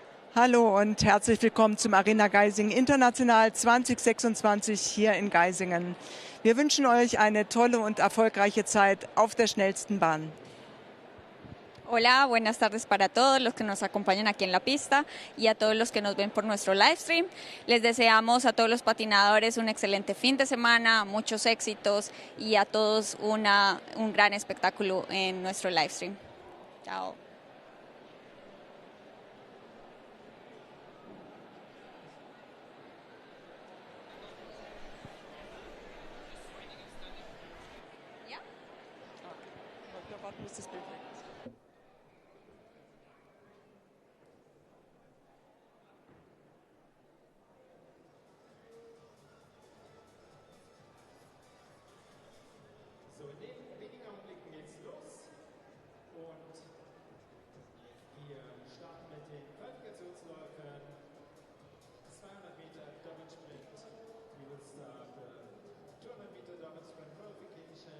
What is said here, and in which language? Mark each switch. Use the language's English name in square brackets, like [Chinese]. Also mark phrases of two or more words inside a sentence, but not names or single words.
[German] Hallo und herzlich willkommen zum Arena Geisingen International 2026 hier in Geisingen. Wir wünschen euch eine tolle und erfolgreiche Zeit auf der schnellsten Bahn. [Spanish] Hola, buenas tardes para todos los que nos acompañan aquí en la pista y a todos los que nos ven por nuestro [English] live stream. [Spanish] Les deseamos a todos los patinadores un excelente fin de semana, muchos éxitos y a todos un gran espectáculo en nuestro [English] live stream. [Spanish] Chao. [German] So, in wenigen Augenblicken geht's los und wir starten mit den Qualifikationsläufen. 200 Meter Dobbin Sprint. [English] We will start the 200 Meter Dobbin Sprint Qualification.